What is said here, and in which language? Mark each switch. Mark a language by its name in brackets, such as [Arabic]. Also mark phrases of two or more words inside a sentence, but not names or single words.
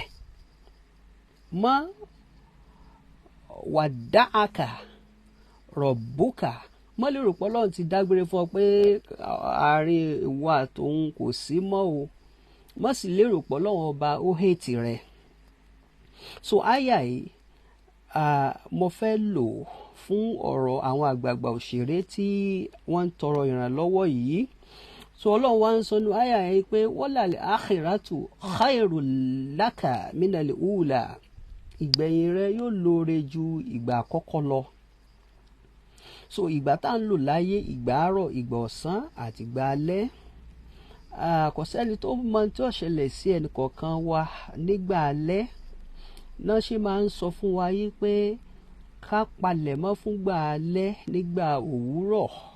[Arabic] ما ودعك ربك, [Yoruba] má lérò pé Ọlọ́run ti dágbére fún ọ pé àárín ìwọ àtòun kò sí mọ́ o. Má sì lérò pé Ọlọ́run ọba ó hate rẹ̀. So àyà yìí mo fẹ́ lò fún ọ̀rọ̀ àwọn àgbààgbà òṣèré tí wọ́n ń tọrọ ìrànlọ́wọ́ yìí. So Ọlọ́run wá ń sọ nínú àyà yìí pé [Arabic] وللآخرة خير لك من الأولى, [Yoruba] ìgbẹ̀yìn rẹ yóò lóore ju ìgbà àkọ́kọ́ lọ. So ìgbà tá ń lò láyé, ìgbà àárọ̀, ìgbà ọ̀sán àti ìgbà alẹ́, kò sẹ́ni tó mọ tí ó ṣẹlẹ̀ sí ẹnì kọ̀ọ̀kan wa nígbà alẹ́. Náà ṣe máa ń sọ fún wa yí pé ká palẹ̀mọ́ fúngbà alẹ́ nígbà òwúrọ̀.